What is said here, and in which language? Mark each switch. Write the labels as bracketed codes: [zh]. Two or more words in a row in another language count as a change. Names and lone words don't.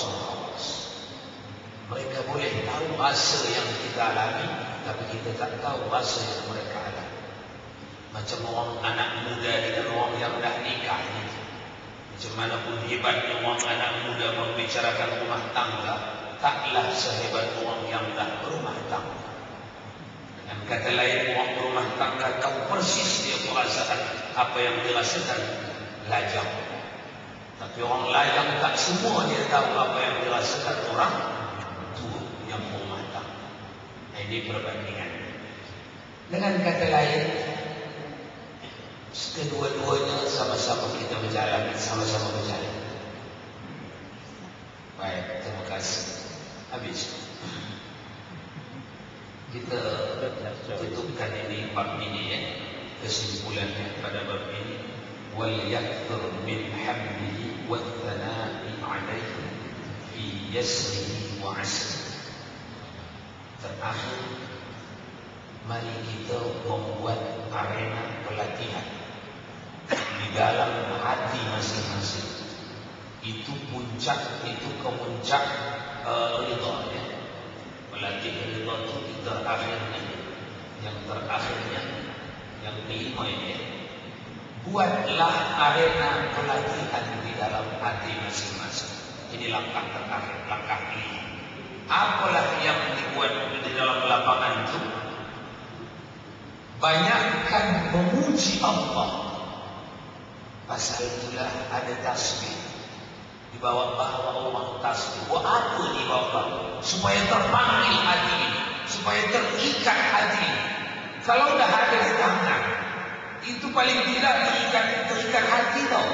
[ms] Mereka boleh tahu rasa yang kita alami, tapi kita tak tahu rasa yang mereka alami. Macam orang anak muda dengan orang yang dah nikah ni. Macam mana pun hebatnya orang anak muda membicarakan rumah tangga, taklah sehebat orang yang dah berumah tangga. Dengan kata lain, orang berumah tangga tahu persis dia merasakan apa yang dirasakan lajang. Tapi orang lajang tak semua dia tahu apa yang dirasakan orang tua yang berumah tangga. Ini perbandingan. Dengan kata lain, kedua-duanya sama-sama kita berjalan, sama-sama berjalan. Baik, terima kasih. Habis. Kita tutupkan ini bab ini ya. Kesimpulannya pada bab ini, [ar] وليكثر من حمده وثناء عليه في يسره وعسره. [ms] Terakhir, mari kita membuat arena pelatihan di dalam hati masing-masing. Itu puncak, itu kemuncak ridha ya. Melatih ridha itu kita akhirnya, yang terakhirnya, yang kelima ini. Buatlah arena pelatihan di dalam hati masing-masing. Ini langkah terakhir, langkah kelima. Apalah yang dibuat di dalam lapangan itu? Banyakkan memuji Allah. Pasal itulah ada tasbih. Dibawa-bawa orang tasbih. Buat apa dibawa? Supaya terpanggil hati ini. supaya terikat hati. Kalau dah ada di tangan, itu paling tidak terikat hati tau.